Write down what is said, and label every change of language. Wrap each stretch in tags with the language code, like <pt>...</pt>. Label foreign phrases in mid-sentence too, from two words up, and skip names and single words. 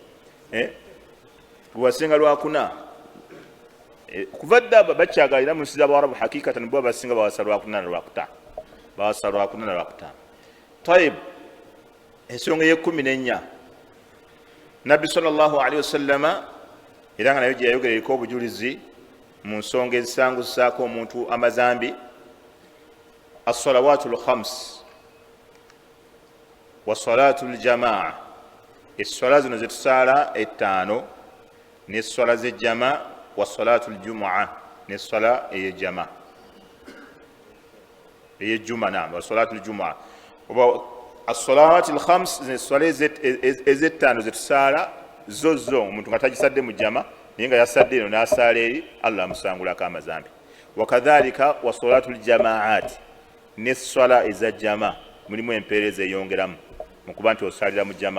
<lg>Tuwasenga lwakuna. Kuva dda bakyagalira mu nsi z'Abawarabu hakikatan bo basinga bawasa lwakuna na lwakutaano. Bawasa lwakuna na lwakutaano. Tayib, ensonga ey'e14, Nabbi</lg> <ar>صلى الله عليه وسلم</ar> <lg>era nga nayo gye yayogera eriko obujulizi mu nsonga ezisangusaako omuntu amazambi.</lg> <ar>الصلوات الخمس وصلاة الجماعة,</ar> <lg>esswala zino zetusaala ettaano n'esswala z'ejjama,</lg> <ar>وصلاة الجمعة</ar> <lg>n'esswala ey'ejjama ey'ejjuma,</lg> <ar>وصلاة الجمعة. الصلوات الخمس</ar> <lg>n'esswala ezettaano zetusaala zo omuntu nga tagisadde mu jjama naye nga yasadde eno n'asaala eri, Allah amusangulako amazambi. Wakadhalika</lg> <ar>وصلاة الجماعة,</ar> <lg>n'esswala eza jjama mulimu empeereza eyongeramu mu kuba nti osaalira mu jjama.</lg>